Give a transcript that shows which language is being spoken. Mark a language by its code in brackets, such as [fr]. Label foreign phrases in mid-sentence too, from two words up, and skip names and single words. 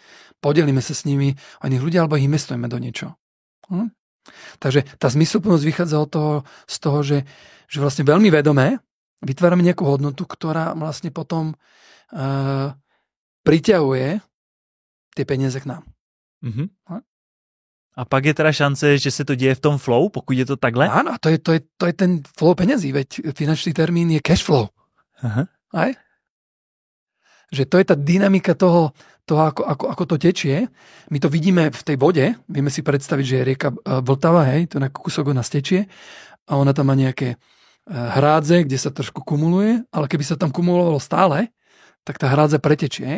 [sk] Podelíme sa s nimi o iných ľudí alebo ich investujeme do niečoho. Takže tá zmysluplnosť vychádza z toho, že vlastne veľmi vedomé vytvárame nejakú hodnotu, ktorá vlastne potom priťahuje tie peniaze k nám. Mhm. [cs] A pak je teda šance, že se to děje v tom flow, pokud je to takhle? [sk] Áno, to je ten flow peniazí, veď finančný termín je [en] cash flow. [sk] Aha. Aj? Že to je tá dynamika toho ako to tečie. My to vidíme v tej vode, vieme si predstaviť, že je rieka Vltava, hej, to na kúsok od nás tečie a ona tam má nejaké hrádze, kde sa trošku kumuluje, ale keby sa tam kumulovalo stále, tak tá hrádza pretečie, hej?